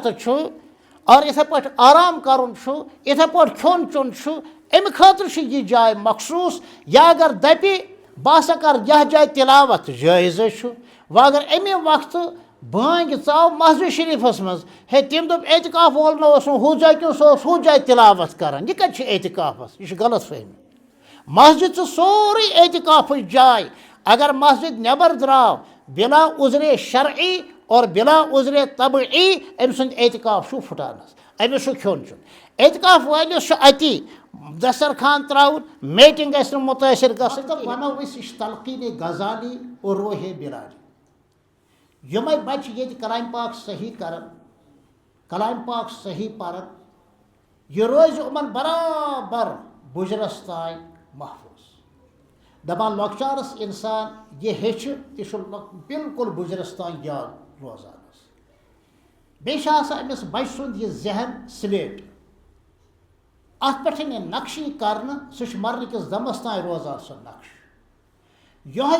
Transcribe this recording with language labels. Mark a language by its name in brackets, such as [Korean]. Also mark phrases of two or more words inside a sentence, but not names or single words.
[Kashmiri] چھُ اور یِتھے پٲٹھۍ آرام کرُن چھُ یِتھے پٲٹھۍ کھیوٚن چیوٚن چھُ اَمہِ خٲطرٕ چھُ یہِ جاے مخصوٗص یا اگر دپہِ بہٕ ہسا کر یتھ جایہِ تلاوت جٲیزے چھُ وۄنۍ اگر اَمہِ وقتہٕ بٲنٛگۍ ژاو مسجد شریفس منٛز ہے تٔمۍ دوٚپ اعتکاف وول نہ اوس نہٕ ہُتھ جایہِ کینٛہہ سُہ اوس ہُتھ جایہِ تلاوت کران یہِ کتہِ چھُ اعتکافس یہِ چھُ غلط فہمی مسجد چھُ سورُے اعتکافٕچ جاے اگر مسجد نٮ۪بر درٛاو بلا عذرِ شرعی اور بلا عذرِ طبعی أمۍ سُنٛد اعتکاف چھُ پھٕٹان حظ أمِس چھُ کھیوٚن چیوٚن اعتکاف وٲلِس چھُ اتی دسترخان تراوُن میٹنگ گژھِ نہٕ مُتٲثر گژھٕنۍ وَنو أسۍ یہِ چھِ تلقیٖنِ غزالی اور روحِ بِلاری یِمے بچہِ ییٚتہِ کلامِ پاک صحیح کران کلامِ پاک صحیح پران یہِ روزِ یِمن برابر بُجرس تانۍ محفوٗظ دپان لۄکچارس انسان یہِ ہیٚچھِ تہِ چھُ بالکل بُجرس تانۍ یاد روزان حظ بیٚیہِ چھُ آسان أمِس بچہِ سُنٛد یہِ ذہن سلیٹ اتھ پٮ۪ٹھ یہِ نقشی کرنہٕ سُہ چھُ مرنہٕ کِس دمس تانۍ روزان سُہ نقش یِہوے